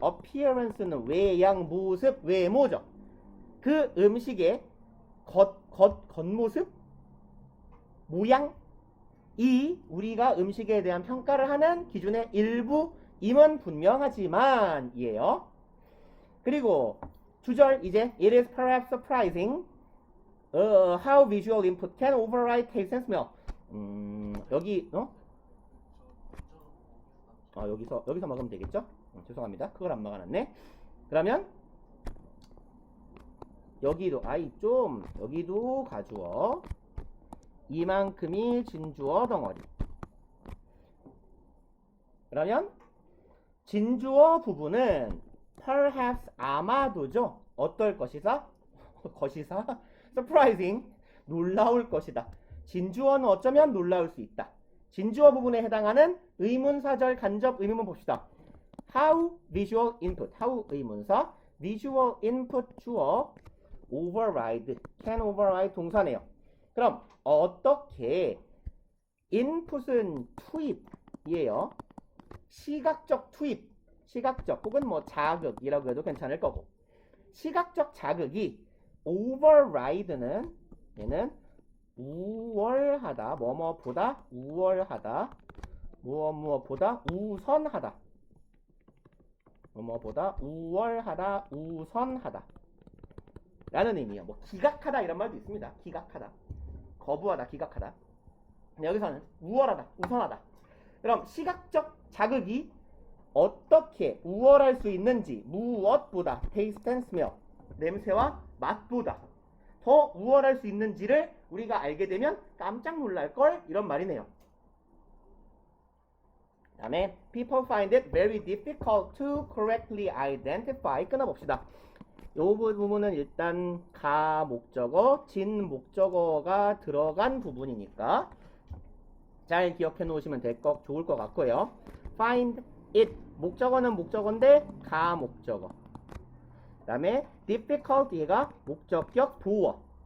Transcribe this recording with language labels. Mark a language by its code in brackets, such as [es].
[ko] appearance는 외양, 모습, 외모죠. 그 음식의 겉모습? 모양? 이 우리가 음식에 대한 평가를 하는 기준의 일부임은 분명하지만 이에요. 그리고 주절 이제 [en] it is perhaps surprising how visual input can override taste and smell. [ko] 여기 여기서 먹으면 되겠죠? 죄송합니다. 그걸 안 막아놨네. 그러면 여기도 여기도 가주어. 이만큼이 진주어 덩어리. 그러면 진주어 부분은 perhaps 아마도죠. 어떨 것이다? surprising 놀라울 것이다. 진주어는 어쩌면 놀라울 수 있다. 진주어 부분에 해당하는 의문사절 간접 의문문 봅시다. [en] How visual input. how 의문사 visual input 주어 override can override 동사네요. [ko] 그럼 어떻게 input은 투입이에요. 시각적 투입, 시각적 혹은 뭐 자극이라고 해도 괜찮을 거고 시각적 자극이 override는 얘는 우월하다, 뭐뭐보다 우월하다, 무엇보다 우선하다, 뭐뭐보다 우월하다, 우선하다 라는 의미예요. 뭐 기각하다 이런 말도 있습니다. 기각하다, 거부하다, 기각하다. 여기서는 우월하다, 우선하다. 그럼 시각적 자극이 어떻게 우월할 수 있는지 무엇보다 [en] taste and smell [ko] 냄새와 맛보다 더 우월할 수 있는지를 우리가 알게 되면 깜짝 놀랄걸 이런 말이네요. 그 다음에 [en] people find it very difficult to correctly identify [ko] 끊어봅시다. 이 부분은 일단 가 목적어, 진 목적어가 들어간 부분이니까 잘 기억해 놓으시면 좋을 것 같고요. find it 목적어는 목적어인데 가 목적어. 그 다음에 difficult 얘가 목적격 보어.